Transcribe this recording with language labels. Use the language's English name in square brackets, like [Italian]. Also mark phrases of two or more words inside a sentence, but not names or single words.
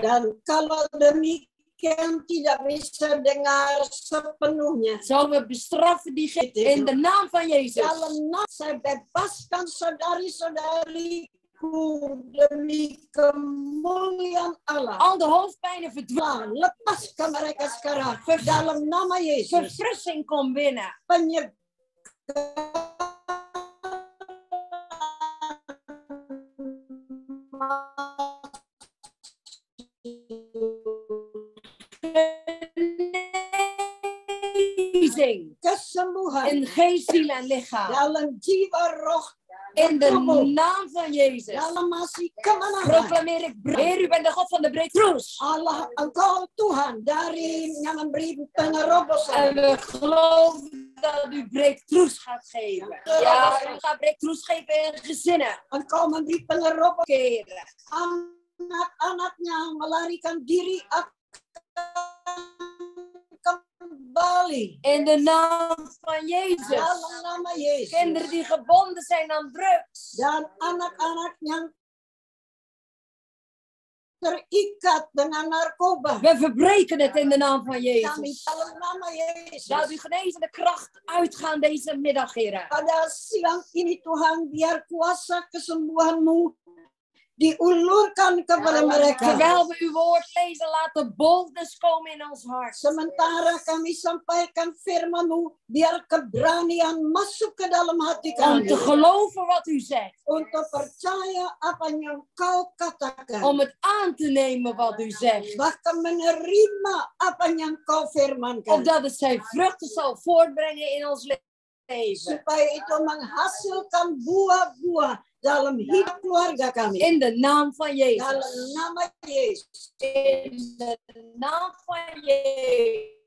[Indonesian] Dan kalau demikian tidak bisa dengar sepenuhnya. [Dutch] Zo we bestraffen die geest in de naam van Jezus. [Indonesian] Dalam nama saya bebaskan saudari-saudariku demi kemuliaan Allah. [Dutch] Al de hoofdpijnen verdwijnen. [Indonesian] Lepaskan mereka sekarang. Dalam nama Yesus. [Dutch] Verfrissing komt binnen. [Indonesian] Penyegaran. Kesembuhan [Dutch] in geest, ziel en lichaam. [Indonesian] dalam jiwa roh [Dutch] In de [Indonesian] tubuh. [Dutch] naam van Jezus. [Indonesian] Dalam masih kemenangan. [Dutch] Proclameer ik, Heer, u bent de God van de breakthroughs. [Indonesian] Allah, Engkau Tuhan dari yang memberi penerobosan. [Dutch] En we geloven dat u breakthroughs gaat geven. Ja, u gaat breakthroughs geven in gezinnen. [Indonesian] Engkau memberi penerobosan. Keren. Anak-anaknya melarikan diri akan kembali. [Dutch] In de naam van Jezus. [Indonesian] Dalam nama Yesus. [Dutch] Kinderen die gebonden zijn aan drugs. [Indonesian] Dan anak-anak yang terikat dengan narkoba. [Dutch] We verbreken het in de naam van [Indonesian] Kami [Dutch] Jezus. [Indonesian] dalam nama Yesus. [Dutch] Laat uw genezende kracht uitgaan deze middag, Heer. [Indonesian] Pada siang ini Tuhan, biar kuasa kesembuhanmu diulurkan kepada mereka. [Dutch] Terwijl we uw woord lezen, laat de boldness komen in ons hart. [Indonesian] Sementara kami sampaikan firman-Mu, biar keberanian masuk ke dalam hati [Dutch] Om [Indonesian] kami. [Dutch] te geloven wat u zegt. [Indonesian] Untuk percaya apa yang Kau katakan. [Dutch] Om het aan te nemen wat u zegt. [Indonesian] Bahkan menerima apa yang Kau firmankan. [Dutch] Opdat het zijn vruchten zal voortbrengen in ons leven. [Indonesian] Supaya itu menghasilkan buah-buah dalam hidup keluarga kami. [Dutch] In de naam van Jezus. [Indonesian] Dalam nama Yesus. [Dutch] In de naam van Jezus.